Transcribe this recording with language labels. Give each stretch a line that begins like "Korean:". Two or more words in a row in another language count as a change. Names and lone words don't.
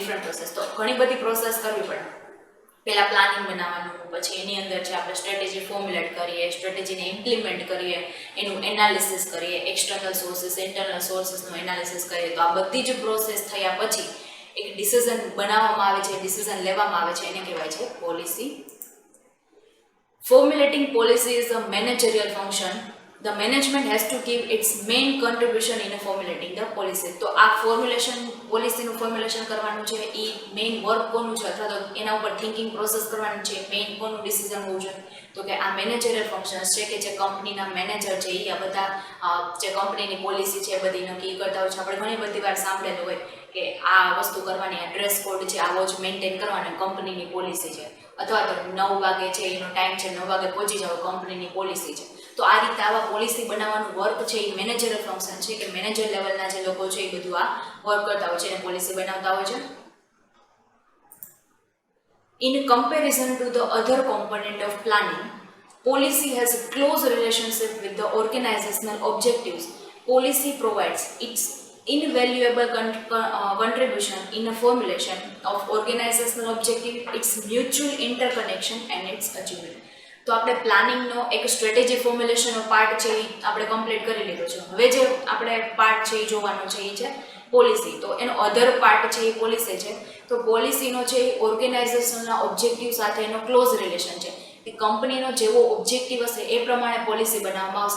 Gujarati: તો ઘણી બધી પ્રોસેસ કરવી પડે પહેલાં પ્લાનિંગ બનાવવાનું, પછી એની અંદર જે આપણે
English: strategy formulate
Gujarati: કરીએ, સ્ટ્રેટેજીને ઇમ્પ્લિમેન્ટ કરીએ, એનું એનાલિસિસ કરીએ,
English: external sources internal sourcesનું
Gujarati: એનાલિસિસ કરીએ. તો આ બધી જ પ્રોસેસ થયા પછી એક ડિસિઝન બનાવવામાં આવે છે, ડિસિઝન લેવામાં આવે છે, એને કહેવાય છે પોલિસી.
English: Formulating policy is a managerial function. The management has to give its main contribution in formulating the policy.
Gujarati: તો આ ફોર્મ્યુલેશન, પોલિસીનું ફોર્મ્યુલેશન કરવાનું છે, એ
English: main work
Gujarati: કોનું છે અથવા તો એના ઉપર
English: thinking process
Gujarati: કરવાની છે, મેઇન કોનું ડિસિઝન હોવું જોઈએ? તો કે આ
English: managerial functions
Gujarati: છે કે જે કંપનીના મેનેજર છે એ આ બધા જે કંપનીની પોલિસી છે એ બધી નક્કી કરતા હોય છે. આપણે ઘણી બધી વાર સાંભળેલું હોય કે આ વસ્તુ કરવાની, આ
English: dress code
Gujarati: છે આવો જ મેન્ટેન કરવાનો કંપનીની પોલિસી છે, અથવા તો 9 વાગે છે એનો ટાઈમ છે, 9 વાગે પહોંચી જાવ કંપનીની પોલિસી છે. તો આ રીતે આવા પોલિસી બનાવવાનું વર્ક છે એ
English: managerial function
Gujarati: છે કે મેનેજર લેવલના જે લોકો છે એ બધું આ વર્ક કરતા હોય છે અને પોલિસી બનાવતા હોય છે.
English: In comparison to the other component of planning, policy has a close relationship with the organizational objectives. Policy provides its invaluable contribution in the formulation of organizational objective, its mutual interconnection and its achievement.
Gujarati: તો આપણે પ્લાનિંગનો એક સ્ટ્રેટેજી ફોર્મ્યુલેશનનો પાર્ટ છે એ આપણે કમ્પ્લીટ કરી લીધો છે. હવે જે આપણે પાર્ટ છે એ જોવાનો છે એ છે પોલિસી. તો એનો
English: other part
Gujarati: છે એ પોલિસી છે. તો પોલિસીનો છે એ ઓર્ગેનાઇઝેશનના ઓબ્જેક્ટિવ સાથે એનો
English: close relation
Gujarati: છે. કે કંપનીનો જેવો ઓબ્જેક્ટિવ હશે એ પ્રમાણે પોલિસી બનાવવામાં આવશે.